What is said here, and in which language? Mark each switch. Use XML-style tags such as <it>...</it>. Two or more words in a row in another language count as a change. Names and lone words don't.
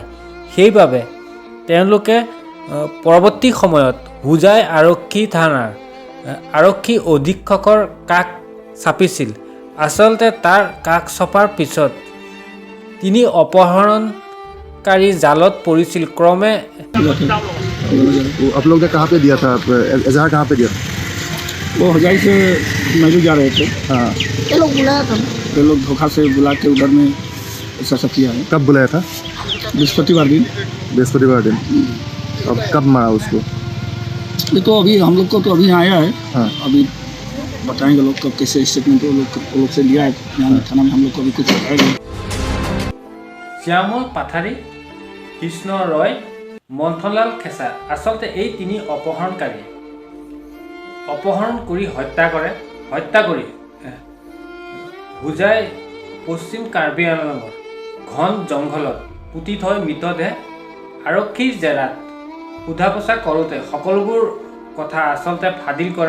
<as>সেইবাবে তেওঁলোকে পৰৱৰ্তী সময়ত হুজাই আৰক্ষী থানাৰ আৰক্ষী অধীক্ষকৰ কাষ চাপিছিল। আচলতে তাৰ কাষ চপাৰ পিছত তিনি অপহৰণকাৰী জালত পৰিছিল। ক্ৰমে</as> <hi>आप लोग ने कहाँ पे दिया था एजाहार, कहाँ पे दिया? वो हजाई से मैलू जा रहे थे। हाँ, ये लोग बुलाया था, ये लोग धोखा से बुला के उधर में ऐसा सब किया है। कब बुलाया था? बृहस्पतिवार दिन। बृहस्पतिवार दिन। अब कब मारा उसको? ये तो अभी हम लोग को तो अभी आया है। हाँ, अभी बताएंगे लोग कब कैसे स्टेटमेंट वो लोग से लिया है। यहाँ थाना में हम लोग को अभी कुछ बताएंगे।</hi> <as>শ্যামল পাথাৰী, কৃষ্ণ ৰয়, মন্থনলাল খেচা। আচলতে এই তিনি অপহৰণকাৰী অপহৰণ কৰি হত্যা কৰে। হত্যা কৰি হুজাই পশ্চিম কাৰ্বি আংলঙৰ ঘন জংঘলত পুতি থৈ মৃতদেহ আৰক্ষীৰ জেৰাত সোধা পোছা কৰোঁতে সকলোবোৰ কথা আচলতে ফাদিল কৰে।</as>